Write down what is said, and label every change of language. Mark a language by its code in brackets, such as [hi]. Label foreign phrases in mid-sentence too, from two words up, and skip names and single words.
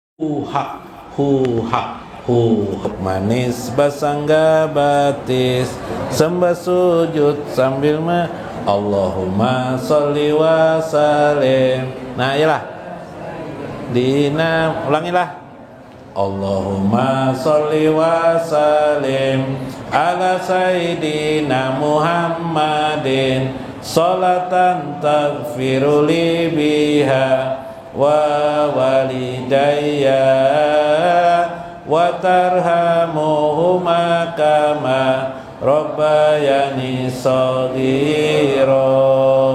[bjn] hak hu manis basangga batis sembah sujud sambil [ar] اللهم صل وسلم. [bjn] Nah iyalah dina ulangilah [ar] اللهم صل وسلم على سيدنا محمد صلاة تغفر لي بها ولوالدي وترحمهما كما ربياني صغيرا.